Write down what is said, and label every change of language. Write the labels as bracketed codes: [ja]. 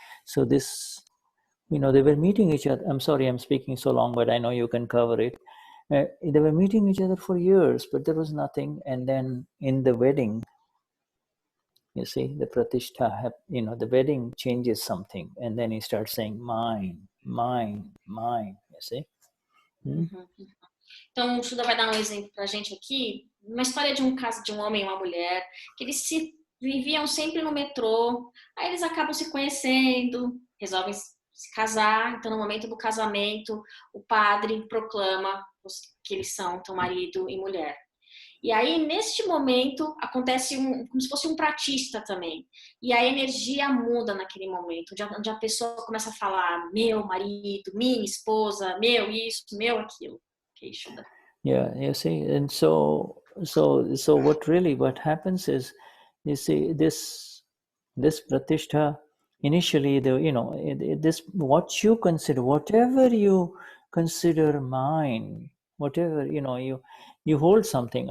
[en] So this, they were meeting each other. I'm sorry, I'm speaking so long, but I know you can cover it. They were meeting each other for years, but there was nothing. And then in the wedding, you see, the pratishtha, the wedding changes something. And then he starts saying, mine, you see. [pt] Então, o Shuddha vai dar um exemplo pra gente aqui, uma história de um caso de um homem e uma mulher, que eles viviam sempre no metrô, aí eles acabam se conhecendo, resolvem se casar, então no momento do casamento, o padre proclama que eles são então marido e mulher. E aí, neste momento, acontece como se fosse um pratishtha também. E a energia muda naquele momento, onde a pessoa começa a falar meu marido, minha esposa, meu isso, meu aquilo. [en] Okay, Shuddha. Yeah, you see, and so what happens is, you see, this pratishtha, initially, this, what you consider, whatever you consider mine, whatever, you hold something.